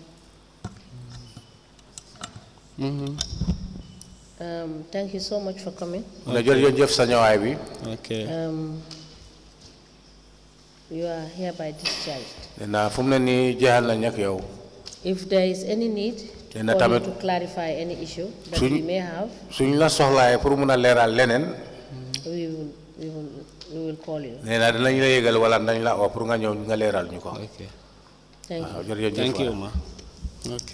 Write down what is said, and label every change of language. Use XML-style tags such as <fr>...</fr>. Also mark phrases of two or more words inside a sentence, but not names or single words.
<en>Thank you so much for coming. Okay. You are hereby discharged. If If there is any need call you to clarify any issue that we may have.</en> <wo>Suñ la soxlaay pour mëna léral lenen.</wo> <en>We will call you.</en> <wo>Néna dañ la yégal wala dañ la pour nga ñëw nga léral ñuko.</wo> <en>Okay. Thank you. Thank you, Omar. Okay.</en>